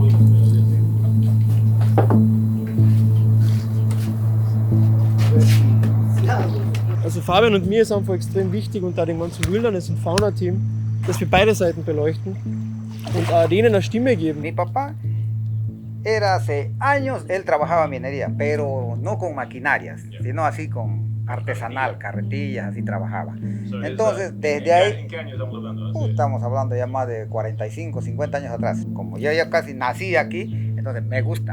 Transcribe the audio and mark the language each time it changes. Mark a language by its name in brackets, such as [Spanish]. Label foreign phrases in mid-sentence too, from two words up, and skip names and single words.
[German] Also Fabian und mir ist einfach extrem wichtig und da dem ganzen Wilderness- und Fauna-Team, dass wir beide Seiten beleuchten und denen eine Stimme geben. [Spanish] Mi papá era hace años, él trabajaba minería, pero no con maquinarias, sino así con artesanal, carretillas, así trabajaba. Entonces, desde ahí, ¿En qué año estamos hablando? estamos hablando ya más de 45, 50 años atrás. Como yo ya casi nací aquí, entonces me gusta.